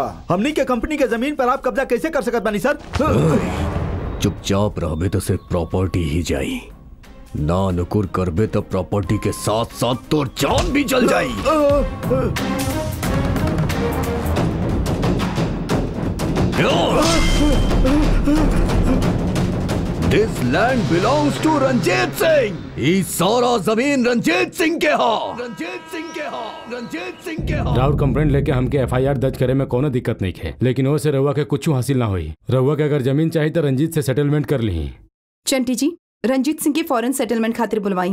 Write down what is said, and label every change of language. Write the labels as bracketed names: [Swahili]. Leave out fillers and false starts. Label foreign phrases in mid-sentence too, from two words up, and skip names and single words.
[Bhojpuri] हमनी के कंपनी के जमीन पर आप कब्जा कैसे कर सकत बानी सर? चुपचाप रहबे तो सिर्फ प्रॉपर्टी ही जाई, ना नुकुर करबे तो प्रॉपर्टी के साथ साथ तोर जान भी चल जाई। [English] This land belongs to रंजीत सिंह। [Bhojpuri] ई सारा जमीन रंजीत सिंह के हा। रंजीत सिंह के हा। रंजीत सिंह के हा। राउर कंप्लेंट लेके हमके FIR दर्ज करे में कोनो दिक्कत नहीं है, लेकिन वो से रउआ के कुछ हासिल ना हुई। रउआ के अगर जमीन चाहिए तो रंजीत से सेटलमेंट कर ली। चंटी जी, रंजीत सिंह के फॉरेन सेटलमेंट खातिर बुलवाई।